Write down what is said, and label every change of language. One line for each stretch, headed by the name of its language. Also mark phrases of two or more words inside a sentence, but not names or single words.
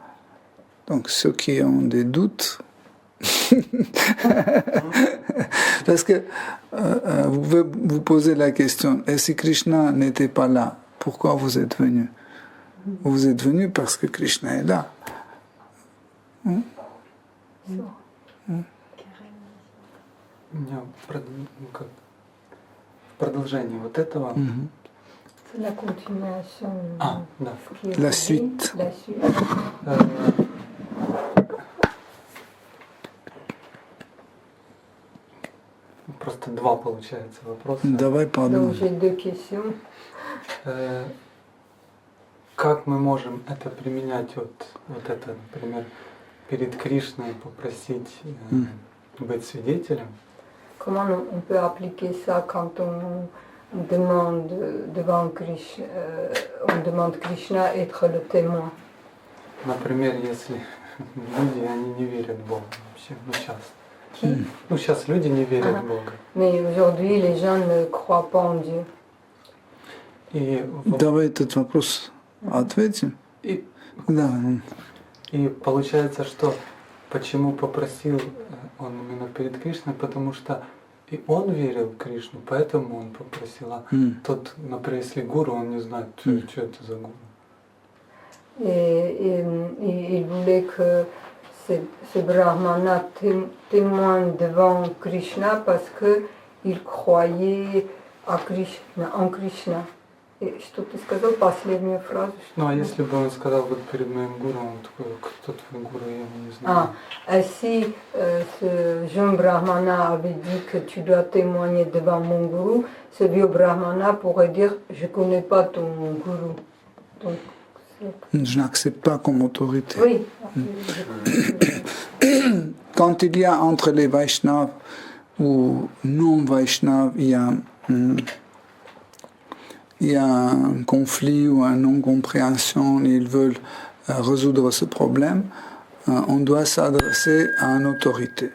French: Donc ceux qui ont des doutes, parce que vous pouvez vous poser la question, et si Krishna n'était pas là, pourquoi vous êtes venus? Vous êtes venus parce que Krishna est là.
Russian: У меня продолжение вот этого.
French: C'est la continuation.
Russian: Да.
French: Qui est La dit, suite. La suite.
Russian: Просто два получается вопроса. Давай
French: Donc pardon. j'ai deux questions.
Russian: Как мы можем это применять, вот это, например, перед Кришной попросить быть свидетелем?
French: Comment on peut appliquer ça quand on demande devant Krishna, on demande Krishna être le témoin?
Russian: Например, если люди, они не верят в Бога вообще, сейчас.
French: Qui?
Russian: Сейчас люди не верят в Бога.
French: Mais aujourd'hui, les gens ne croient pas en Dieu.
Russian: И, Давай этот вопрос ответим. и, Да. и получается, что почему попросил он именно перед Кришной, потому что и он верил в Кришну, поэтому он попросил. А тот, например, если гуру, он не знает, что это за гуру.
French: Et il voulait que ce brahmana témoigne devant Krishna parce qu'il croyait en Krishna.
Russian: И что ты сказал, последнюю фразу? Ну а если бы он сказал вот перед моим гуру, он такой, кто твой гуру, я его не знаю.
French: Si ce jeune brahmana avait dit que tu dois témoigner devant mon gourou, ce vieux brahmana pourrait dire je ne connais pas ton gourou. Donc, Je n'accepte pas comme autorité. oui. Quand il y a entre les Vaishnavas ou non-Vaishnavas, il y a un conflit ou une non-compréhension, ils veulent résoudre ce problème, on doit s'adresser à une autorité.